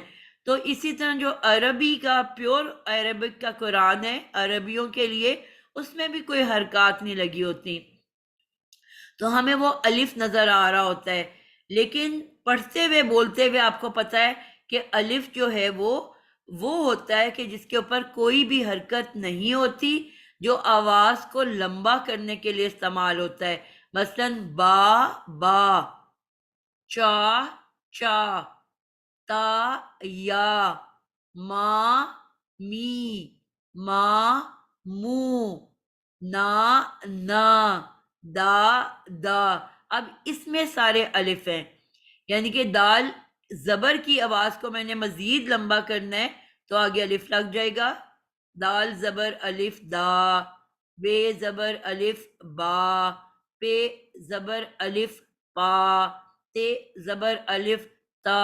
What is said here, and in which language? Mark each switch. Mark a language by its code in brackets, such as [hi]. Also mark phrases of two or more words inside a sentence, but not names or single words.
[ur] تو اسی طرح جو عربی کا [en] pure Arabic [ur] کا قرآن ہے عربیوں کے لیے، اس میں بھی کوئی حرکات نہیں لگی ہوتی، تو ہمیں وہ الف نظر آ رہا ہوتا ہے. لیکن پڑھتے ہوئے بولتے ہوئے آپ کو پتا ہے کہ الف جو ہے وہ ہوتا ہے کہ جس کے اوپر کوئی بھی حرکت نہیں ہوتی، جو آواز کو لمبا کرنے کے لیے استعمال ہوتا ہے. مثلا با، چا، تا یا، ما می، ما مو، نا، دا. اب اس میں سارے الف ہیں، یعنی کہ دال زبر کی آواز کو میں نے مزید لمبا کرنا ہے تو آگے الف لگ جائے گا. دال زبر الف دا، بے زبر الف با، پے زبر الف پا، تے زبر الف تا.